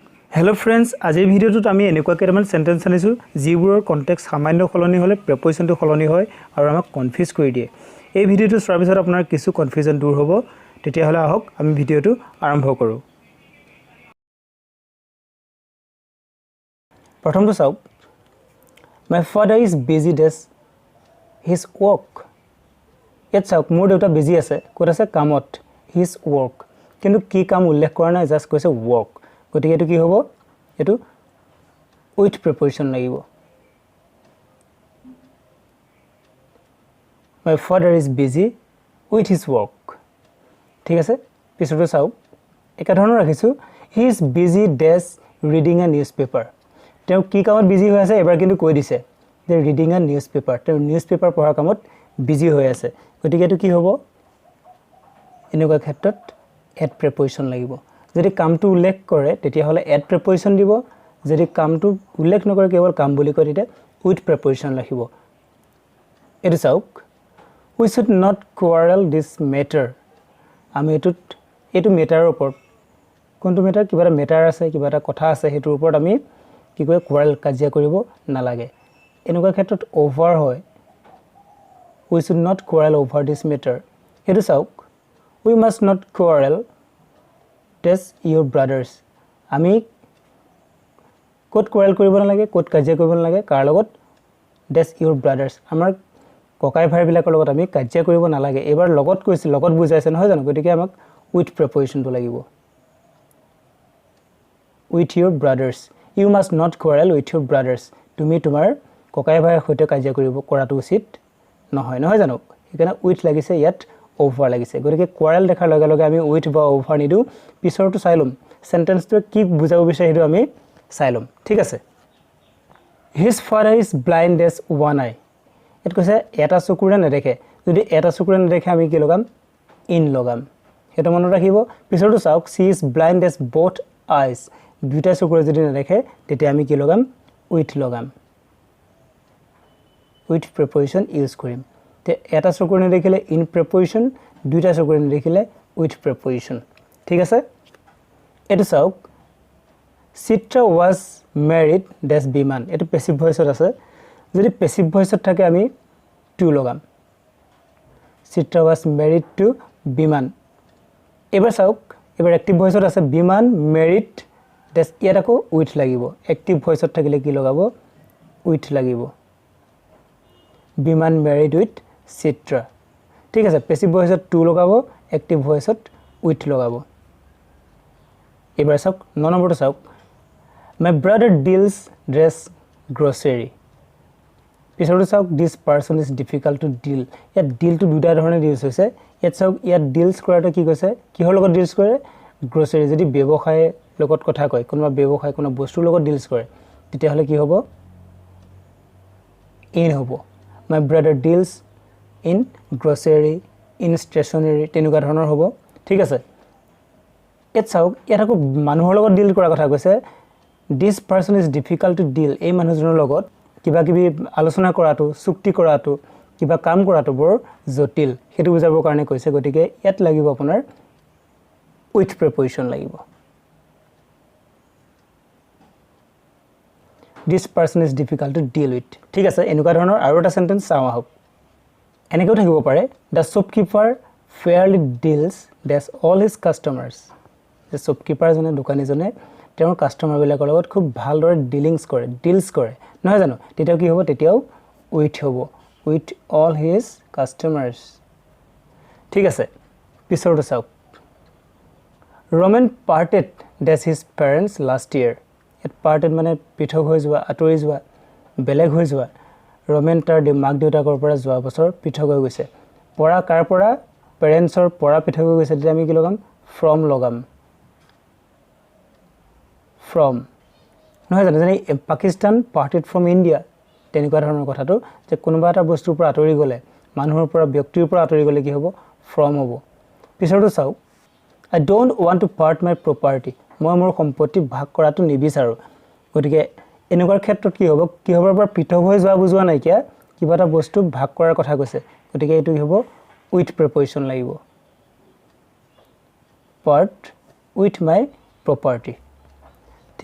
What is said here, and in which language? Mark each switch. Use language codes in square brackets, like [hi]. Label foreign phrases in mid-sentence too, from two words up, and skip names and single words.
[en] Hello friends, [as] আজিৰ ভিডিঅ'টোত আমি এনেকুৱা কেইটামান সেন্টেন্স আনিছো যিবোৰৰ কনটেক্সট সামান্য সলনি হ'লে প্ৰিপজিশনটো সলনি হয় আৰু আমাক কনফিউজ কৰি দিয়ে। এই ভিডিঅ'টো চোৱাৰ পিছত আপোনাৰ কিছু কনফিউজন দূৰ হ'ব। তেতিয়া হ'লে আহক আমি ভিডিঅ'টো আৰম্ভ কৰোঁ। প্ৰথমটো চাওক। [en] My father is busy with his work. [as] ইয়াত চাওক মোৰ দেউতা বিজি আছে, ক'ত আছে কামত, [en] his work। [as] কিন্তু কি কাম উল্লেখ কৰা নাই, জাস্ট কৈছে work। গতিকে এটো কি হ'ব, এটো [en] with preposition [as] লাগিব। [en] My father is busy with his work। [as] ঠিক আছে, পিছৰটো চাওক। একা ধৰণৰ ৰাখিছো, [en] he is busy reading a newspaper। [as] তেওঁ কি কামত বিজি হৈ আছে এবাৰ কিন্তু কৈ দিছে যে [en] reading a newspaper। [as] তেওঁ নিউজপেপাৰ পঢ়াৰ কামত বিজি হৈ আছে। গতিকে এটো কি হ'ব, এনেকুৱা ক্ষেত্ৰত [en] at preposition [as] লাগিব। যদি কামটো উল্লেখ কৰে তেতিয়া হলে [en] at preposition [as] দিব, যদি কামটো উল্লেখ নকৰে কেৱল কাম বুলি কয় তেতিয়া [en] with preposition [as] ৰাখিব। এটো চাওক, [en] we should not quarrel this matter। [as] আমি এটো মেটাৰৰ ওপৰত, কোনটো মেটাৰ, কিবা এটা মেটাৰ আছে, কিবা এটা কথা আছে, হেতুৰ ওপৰত আমি কি কয় quarrel, কাজিয়া কৰিব নালাগে। এনেকুৱা ক্ষেত্ৰত over হয়, [en] we should not quarrel over this matter। [as] এটো চাওক, [en] we must not quarrel with your brothers। [as] আমি ক'ত quarrel কৰিব নালাগে, ক'ত কাজিয়া কৰিব নালাগে, কাৰ লগত, [en] with your brothers। [as] আমাৰ ককাই ভাইবিলাকৰ লগত আমি কাজিয়া কৰিব নালাগে। এবাৰ লগত কৈছে, লগত বুজাইছে নহয় জানো, গতিকে আমাক [en] with prepositionটো [as] লাগিব। [en] with your brothers, you must not quarrel with your brothers। [as] তুমি তোমাৰ ককাই ভাইৰ সৈতে কাজিয়া কৰাটো উচিত নহয়, নহয় জানো। সেইকাৰণে উইথ লাগিছে, ইয়াত over লাগিছে। গতিকে quarrel দেখাৰ লগে লগে আমি উইথ বা over নিদু। পিছৰটো চাই লম, সেন্টেন্সটো কি বুজাব বিচাৰে সেইটো আমি চাই লম। ঠিক আছে, [en] his father is blind as one eye। [as] এত কৈছে এটা চকুৰে নেদেখে। যদি এটা চকুৰে নেদেখে আমি কি লগাম, ইন লগাম। হেতু মনত ৰাখিব। পিছৰটো চাওক, [en] she is blind as both eyes। [as] দুইটা চকুৰে যদি নেদেখে তেতিয়া আমি কি লগাম, উইথ লগাম। [en] with preposition use [as] কৰিম। তে এটা চকুৰে নেদেখিলে [en] in preposition, [as] দুইটা চকুৰে নেদেখিলে [en] with preposition. [as] ঠিক আছে, এটো চাওক, চিত্ৰা [en] was married [as] বিমান। এটো [en] passive voiceত [as] আছে। যদি [en] passive voiceত [as] থাকে আমি টু লগাম। [en] চিত্ৰা was married to বিমান। [as] এবাৰ চাওক, এবাৰ [en] active voiceত [as] আছে বিমান married ইয়াত আকৌ উইথ লাগিব। [en] active voiceত [as] থাকিলে কি লগাব, উইথ লাগিব। [en] বিমান married with চিত্ৰা। [as] ঠিক আছে, [en] passive voiceত [as] টু লগাব, [en] active voiceত [as] উইথ লগাব। এবাৰ চাওক, 9 নম্বৰটো চাওক, [en] my brother deals grocery। [as] পিছৰটো চাওক, [en] this person is difficult to deal। [as] ইয়াত [en] deal to [as] দুটা ধৰণে ইউজ হৈছে। ইয়াত চাওক, ইয়াত deals কৰাটো কি কৈছে, কিহৰ লগত deals কৰে, grocery। যদি ব্যৱসায় লগত কথা কয়, কোনোবা ব্যৱসায় কোনো বস্তুৰ লগত deals কৰে তেতিয়া হলে কি হ'ব, in হ'ব। [en] my brother deals in grocery, in stationery, [as] তেনেকুৱা ধৰণৰ হ'ব। ঠিক আছে, ইয়াত চাওক, ইয়াত আকৌ মানুহৰ লগত ডিল কৰাৰ কথা কৈছে। [en] this person is difficult to deal। [as] এই মানুহজনৰ লগত কিবা কিবি আলোচনা কৰাটো, চুক্তি কৰাটো, কিবা কাম কৰাটো বৰ জটিল, হেতু বুজাবৰ কাৰণে কৈছে। গতিকে ইয়াত লাগিব আপোনাৰ [en] with preposition [as] লাগিব। [en] this person is difficult to deal with। [as] ঠিক আছে, এনেকুৱা ধৰণৰ আৰু এটা সেন্টেন্স চাওঁ আহক। এনেকৈ থাকিব পাৰে, [en] the shopkeeper fairly deals with all his customers। [as] যে শ্বপকিপাৰ জনে, দোকানীজনে তেওঁৰ কাস্টমাৰবিলাকৰ লগত খুব ভালদৰে ডিলিংছ কৰে, ডিলছ কৰে, নহয় জানো। তেতিয়াও কি হ'ব, তেতিয়াও উইথ হ'ব, [en] with all his customers. ঠিক আছে, পিছৰটো চাওক, ৰমেন পাৰ্টেড with his parents last year। [as] ইয়াত পাৰ্টেড মানে পৃথক হৈ যোৱা, আঁতৰি যোৱা, বেলেগ হৈ যোৱা। ৰমেন তাৰ মাক দেউতাকৰ পৰা যোৱা বছৰ পৃথক হৈ গৈছে। পৰা কাৰ পৰা, পেৰেণ্টছৰ পৰা পৃথক হৈ গৈছে, তেতিয়া আমি কি লগাম, ফ্ৰম লগাম। ফ্ৰম, নহয় জানো। যেনে পাকিস্তান [en] parted from [as] ইণ্ডিয়া, তেনেকুৱা ধৰণৰ কথাটো, যে কোনোবা এটা বস্তুৰ পৰা আঁতৰি গ'লে, মানুহৰ পৰা, ব্যক্তিৰ পৰা আঁতৰি গ'লে কি হ'ব, ফ্ৰম হ'ব। পিছৰটো চাওক, [en] I don't want to part my property। [as] মই মোৰ সম্পত্তি ভাগ কৰাটো নিবিচাৰোঁ। গতিকে এনেকুৱা ক্ষেত্ৰত কি হ'ব, কি হ'বৰ পৰা পৃথক হৈ যোৱা বুজোৱা নাইকিয়া, কিবা এটা বস্তু ভাগ কৰাৰ কথা কৈছে। গতিকে এইটো কি হ'ব, [en] with preposition [as] লাগিব। [en] part with my property।